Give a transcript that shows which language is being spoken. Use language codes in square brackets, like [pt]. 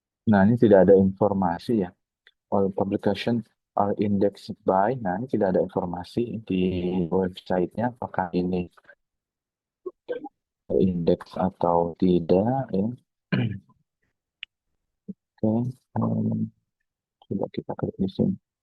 [id] Nah, ini tidak ada informasi ya. [en] All publication are indexed by. [id] Nah, ini tidak ada informasi di websitenya apakah ini indeks atau tidak ya. Oke, coba kita klik di sini.